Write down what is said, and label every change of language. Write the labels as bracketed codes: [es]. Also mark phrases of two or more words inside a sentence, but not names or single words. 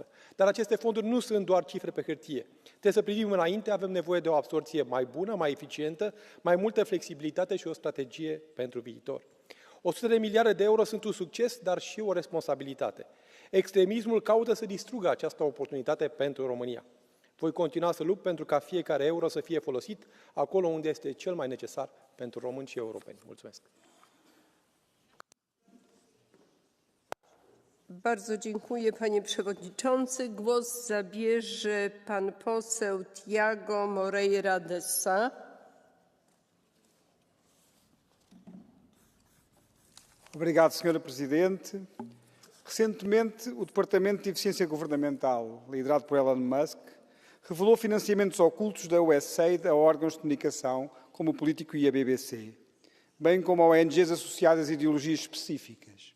[ro] Dar aceste fonduri nu sunt doar cifre pe hârtie. Trebuie să privim înainte, avem nevoie de o absorbție mai bună, mai eficientă, mai multă flexibilitate și o strategie pentru viitor. 100 de miliarde de euro sunt un succes, dar și o responsabilitate. Extremismul caută să distrugă această oportunitate pentru România. Voi continua să lupt pentru ca fiecare euro să fie folosit acolo unde este cel mai necesar pentru români și europeni. Mulțumesc! [pl] Bardzo dziękuję, panie przewodniczący. Głos zabierze pan poseł Tiago Moreira Dessa. [pt] Obrigado, Sra. Presidente. Recentemente, o Departamento de Eficiência Governamental, liderado por Elon Musk, revelou financiamentos ocultos da USAID a órgãos de comunicação, como o Político e a BBC, bem como a ONGs associadas a ideologias específicas.